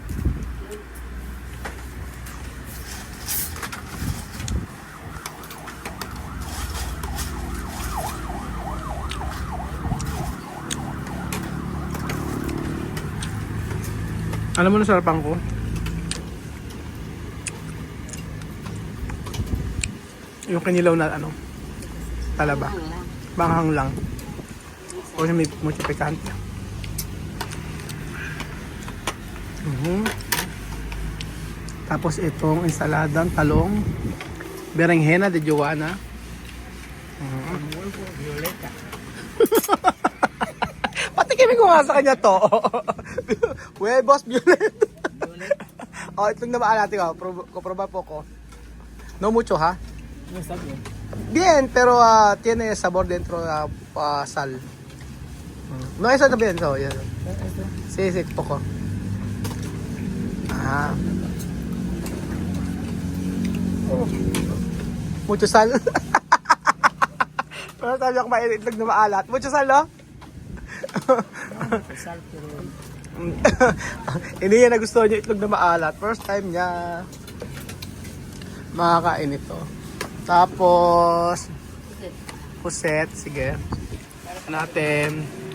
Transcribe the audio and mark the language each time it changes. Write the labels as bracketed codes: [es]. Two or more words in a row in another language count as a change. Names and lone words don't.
[tl] Alam mo na sarapan ko? Yung kinilaw na ano, talaba. Banghang lang. O may [es] mucho picante. [tl] Tapos itong ensaladang talong, [es] berenjena de Joanna. [tl] Patikimin ko nga sa kanya to. [es] Huevos violet. [tl] Oh, itong namaan natin ko. Proba po ko. [es] No mucho ha? Bien, pero tiene sabor dentro sal. No, eso no bien, so, yan. Sí, poco. Ah. Mucho sal. [tl] Pero sabi ako mainit itlog na maalat. [es] Mucho sal, no? [tl] Hindi niya nagustuhan niya itlog na maalat. [en] First time [tl] niya makakain ito. Tapos puset, sige. Natin.